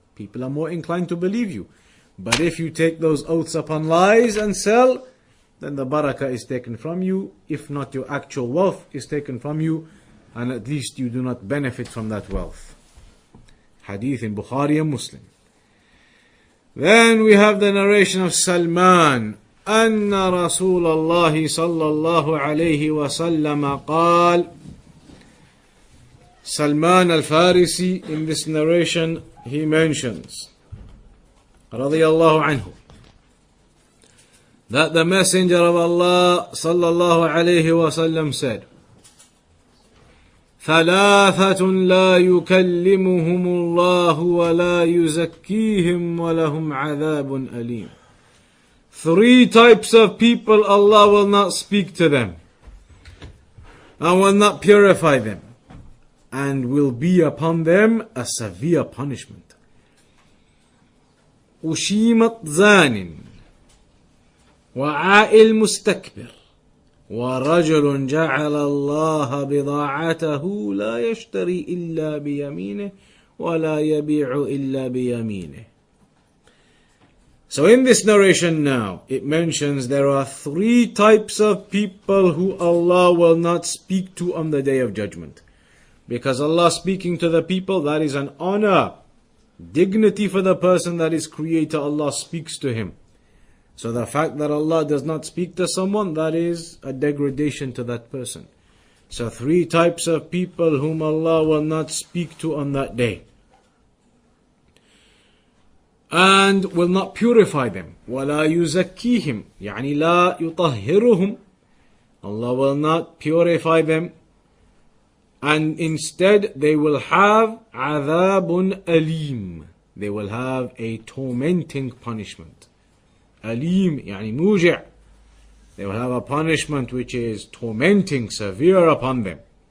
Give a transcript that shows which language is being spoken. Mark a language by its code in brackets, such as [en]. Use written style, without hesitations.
[en] People are more inclined to believe you. But if you take those oaths upon lies and sell, then the barakah is taken from you. If not, your actual wealth is taken from you, and at least you do not benefit from that wealth. Hadith in Bukhari and Muslim. Then we have the narration of Salman. [ar] أن رسول الله صلى الله عليه وسلم قال. [en] Salman al-Farisi, in this narration, he mentions, radiyallahu anhu, that the Messenger of Allah sallallahu alayhi wasallam said, [ar] ثلاثة لا يكلمهم الله ولا يزكيهم ولهم عذاب أليم. [en] 3 types of people Allah will not speak to them and will not purify them, and will be upon them a severe punishment. [ar] أشيمت زان وعائل مستكبر ورجل جعل الله بضاعته لا يشتري إلا بيمينه ولا يبيع إلا بيمينه. [en] So in this narration now, it mentions there are 3 types of people who Allah will not speak to on the Day of Judgment. Because Allah speaking to the people, that is an honor, dignity for the person that is creator. Allah speaks to him. So the fact that Allah does not speak to someone, that is a degradation to that person. So 3 types of people whom Allah will not speak to on that day. And will not purify them. [ar] وَلَا يُزَكِّيهِمْ يعني لا يطهرهم. [en] Allah will not purify them. And instead they will have [ar] عَذَابٌ أَلِيمٌ. [en] They will have a tormenting punishment. [ar] أليم يعني موجع. [en] They will have a punishment which is tormenting, severe upon them.